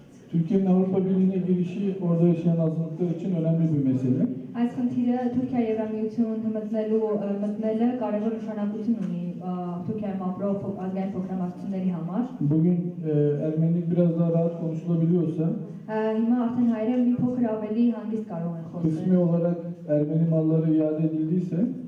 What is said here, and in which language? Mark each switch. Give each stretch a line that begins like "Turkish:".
Turkish: Türkiye'nin Avrupa Birliği'ne girişi orada yaşayan azınlıklar için önemli bir mesele.
Armenian: Այս խնդիրը Թուրքիայի Եվրամիություն մտնելը կարևոր նշանակություն ունի Թուրքիայում ապրող ազգային փոքրամասնությունների համար։
Turkish: Bugün Ermenilik biraz daha rahat konuşulabiliyorsa
Armenian: Հիմա արդեն հայերը մի փոքր ավելի հանգիստ կարող են
Turkish: kısmi
Armenian: խոսել։
Turkish: olarak Ermeni malları iade edildiyse